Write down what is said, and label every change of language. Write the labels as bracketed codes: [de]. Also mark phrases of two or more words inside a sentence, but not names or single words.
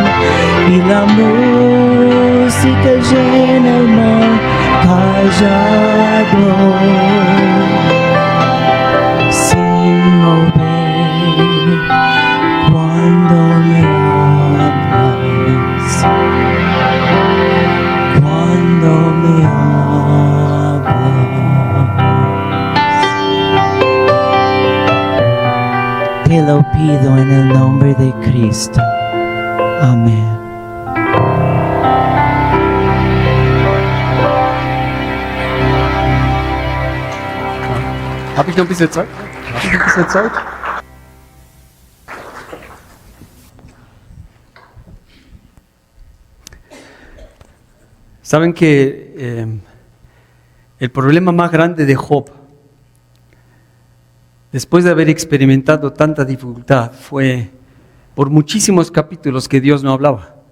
[es] Y la música llena el mar callado, sin mover, cuando me hablas, cuando me hablas. Te lo pido en el nombre de Cristo. Amén. [de] Habe ich noch ein bisschen Zeit? [es] Saben que el problema más grande de Job, después de haber experimentado tanta dificultad, fue por muchísimos capítulos que Dios no hablaba.